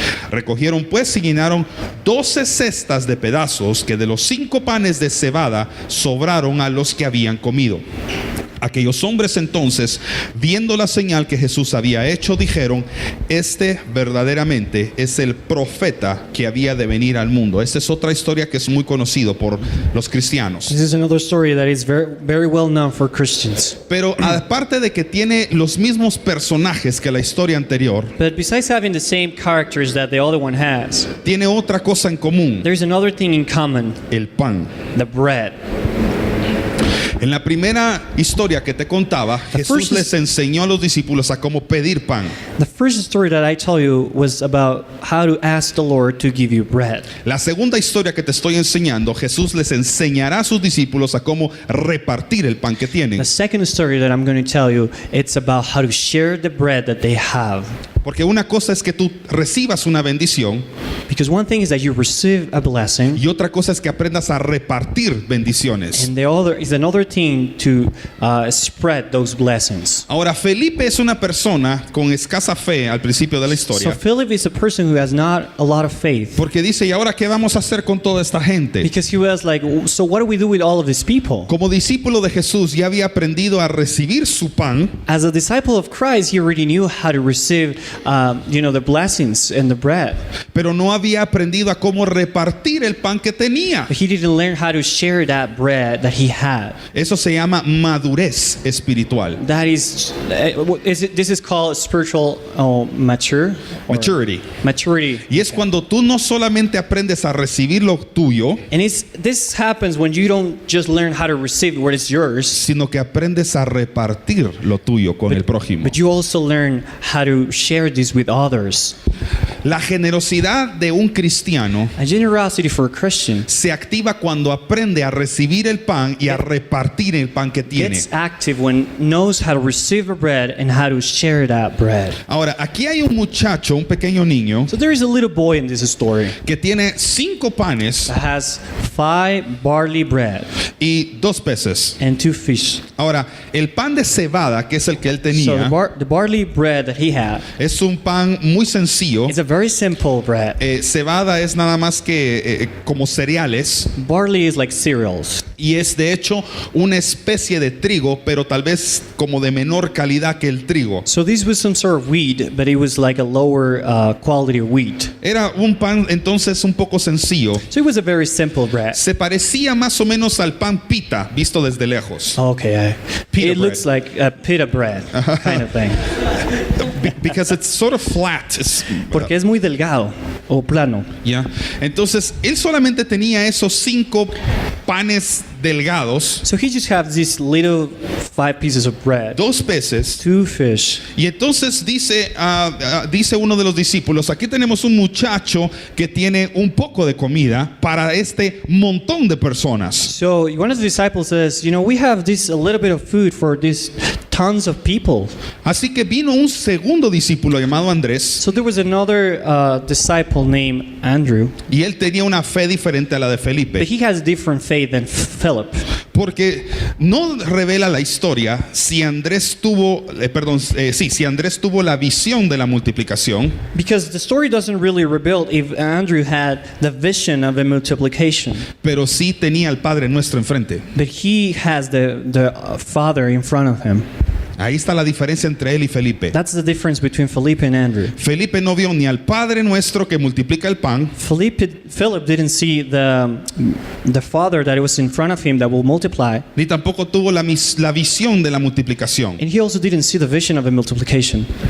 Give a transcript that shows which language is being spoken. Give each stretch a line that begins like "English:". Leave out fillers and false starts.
Spanish: Recogieron pues y llenaron 12 cestas de pedazos, que de los 5 panes de cebada sobraron a los que habían comido. Aquellos hombres entonces, viendo la señal que Jesús había hecho, dijeron: este verdaderamente es el profeta que había de venir al mundo. Esta es otra historia que es muy conocido por los cristianos.
English: This is another story that is very, very well known for Christians.
Spanish: Pero aparte de que tiene los mismos personajes que la historia anterior,
English: But besides having the same characters that the other one has,
Spanish: tiene otra cosa en común:
English: there's another thing in common:
Spanish: el pan.
English: the bread.
Spanish: En la primera historia que te contaba, Jesús les enseñó a los discípulos a cómo pedir pan.
English: The first story that I tell you was about how to ask the Lord to give you bread.
Spanish: La segunda historia que te estoy enseñando, Jesús les enseñará a sus discípulos a cómo repartir el pan que tienen.
English: The second story that I'm going to tell you, it's about how to share the bread that they have.
Spanish: Porque una cosa es que tú recibas una bendición,
English: Because one thing is that you receive a blessing,
Spanish: y otra cosa es que aprendas a repartir bendiciones.
English: and the other is another thing to spread those blessings.
Spanish: Ahora, Felipe es una persona con escasa fe al principio de la
English: So
Spanish: historia,
English: Philip is a person who has not a lot of faith,
Spanish: porque dice: ¿y ahora qué vamos a hacer con toda esta gente?
English: because he was like, so what do we do with all of these people?
Spanish: Como discípulo de Jesús ya había aprendido a recibir su pan,
English: As a disciple of Christ, he already knew how to receive, the blessings and the bread.
Spanish: pero no había aprendido a cómo repartir el pan que tenía.
English: But he didn't learn how to share that bread that he had.
Spanish: Eso se llama madurez espiritual.
English: That is, this is called spiritual maturity. Maturity.
Spanish: Y es cuando tú no solamente aprendes a recibir lo tuyo,
English: And this happens when you don't just learn how to receive what is yours,
Spanish: sino que aprendes a repartir lo tuyo con el prójimo.
English: but you also learn how to share this with others.
Spanish: La generosidad de un cristiano
English: A generosity for a Christian
Spanish: se activa cuando aprende a recibir el pan y a repartir el pan que tiene.
English: gets active when knows how to receive the bread and how to share that bread.
Spanish: Ahora, aquí hay un muchacho, un pequeño niño,
English: So there is a little boy in this story
Spanish: que tiene 5 panes
English: that has 5 barley bread
Spanish: y 2 peces.
English: and 2 fish.
Spanish: Ahora, el pan de cebada, que es el que él
English: So
Spanish: tenía,
English: the barley bread that he had
Spanish: es un pan muy sencillo.
English: is a very simple bread.
Spanish: Cebada es nada más que como cereales,
English: Barley is like cereals.
Spanish: y es de hecho una especie de trigo, pero tal vez como de menor calidad que el trigo.
English: So this was some sort of wheat, but it was like a lower quality of wheat.
Spanish: Era un pan entonces un poco sencillo.
English: So it was a very simple bread.
Spanish: Se parecía más o menos al pan pita visto desde lejos.
English: Okay, Pita it looks like a pita bread kind of thing. Because it's sort of flat.
Spanish: Porque es muy delgado o plano. Yeah. Entonces, él solamente tenía esos 5 panes delgados,
English: So he just have these little 5 pieces of bread,
Spanish: 2 peces.
English: 2 fish.
Spanish: Y entonces dice uno de los discípulos, aquí tenemos un muchacho que tiene un poco de comida para este montón de personas.
English: So one of the disciples says, we have this a little bit of food for these tons of people.
Spanish: Así que vino un segundo discípulo llamado Andrés,
English: So there was another disciple named Andrew,
Spanish: y él tenía una fe diferente a la de
English: but
Spanish: Felipe,
English: he has different faith than Philip.
Spanish: porque no revela la historia si Andrés tuvo, si Andrés tuvo la visión de la multiplicación,
English: Because the story doesn't really reveal if Andrew had the vision of the multiplication,
Spanish: pero sí tenía al Padre Nuestro enfrente.
English: but he has the Father in front of him.
Spanish: Ahí está la diferencia entre él y Felipe.
English: That's the difference between Philip and Andrew.
Spanish: Felipe no vio ni al Padre Nuestro que multiplica el pan,
English: Philip didn't see the Father that was in front of him that will multiply,
Spanish: ni tampoco tuvo la visión de la multiplicación.
English: and he also didn't see the vision of the multiplication.